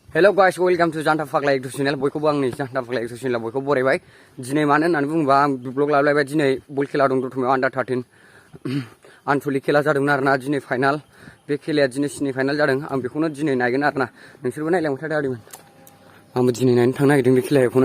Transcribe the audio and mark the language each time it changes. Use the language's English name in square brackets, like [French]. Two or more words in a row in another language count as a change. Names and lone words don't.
[English] Hello guys, welcome to Janta Fakla YouTube channel. [Bodo] Bयखौबो आंनि Janta Fakla YouTube channel बयखौबो बरायबाय। दिनै मानो होननानै बुङोबा आं ब्लग लाबोलायबाय। दिनै बल खेला दं दतमायाव आन्डार 13 आनसलिक खेला जादोंमोन आरोना। दिनै फाइनाल। बे खेलाया दिनै सेमि फाइनाल जादों। आं बेखौनो दिनै नायगोन आरोना। नोंसोरबो नायलांबाय थादो आदैमोन। आंबो दिनै नायनो थांनो नागिरदों बे खेलाखौनो।